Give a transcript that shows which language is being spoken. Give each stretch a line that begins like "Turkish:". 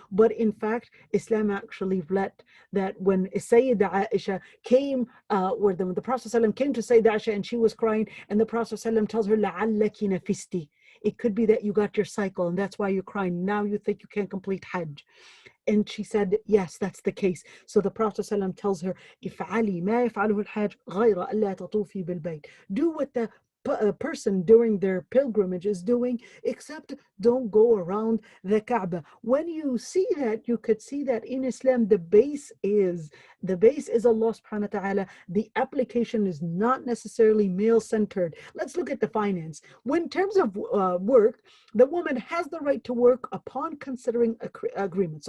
English: But in fact, Islam actually let that when Sayyidah Aisha came, where the Prophet ﷺ came to Sayyidah Aisha and she was crying, and the Prophet ﷺ tells her,
Arabic: لَعَلَّكِ نَفِسْتِ,
English: it could be that you got your cycle and that's why you're crying. Now you think you can't complete Hajj. And she said, yes, that's the case. So the Prophet ﷺ tells her,
Arabic: افعلي ما يفعله الحاج غير ألا تطوفي بالبيت.
English: Do what the person during their pilgrimage is doing, except don't go around the Kaaba. When you see that, you could see that in Islam, the base is Allah subhanahu wa ta'ala. The application is not necessarily male centered. Let's look at the finance. When in terms of work, the woman has the right to work upon considering agreement.